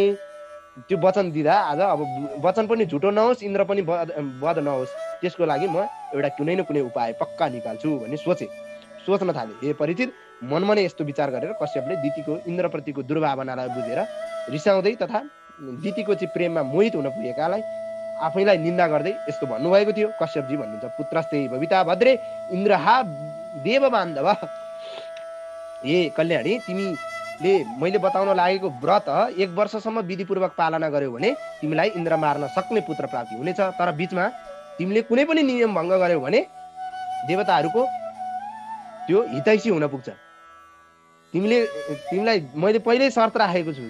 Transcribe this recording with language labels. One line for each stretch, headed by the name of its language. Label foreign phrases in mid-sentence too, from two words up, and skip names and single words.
Nepali: त्यो वचन दिँदा आज अब वचन पनि झुटो नहोस्, इन्द्र पनि वध नहोस्, त्यसको लागि म एउटा कुनै न कुनै उपाय पक्का निकाल्छु भन्ने सोच्न थाले। हे परीक्षित, मनमा नै यस्तो विचार गरेर कश्यपले दितिको इन्द्रप्रतिको दुर्भावनालाई बुझेर रिसाउँदै तथा दितिको चाहिँ प्रेममा मोहित हुन पुगेकालाई आफैलाई निन्दा गर्दै यस्तो भन्नुभएको थियो। कश्यपजी भन्नुहुन्छ,
Sanskrit: पुत्रस्ते भविता भद्रे इन्द्रहा देव बान्धव।
Nepali: हे कल्याणी, तिमीले मैले बताउन लागेको व्रत 1 वर्षसम्म विधिपूर्वक पालना गर्यौ भने तिमीलाई इन्द्र मार्न सक्ने पुत्र प्राप्ति हुनेछ। तर बीचमा तिमीले कुनै पनि नियम भङ्ग गर्यौ भने देवताहरूको त्यो हितैषी हुन पुग्छ। तिमीलाई मैले पहिल्यै शर्त राखेको छु।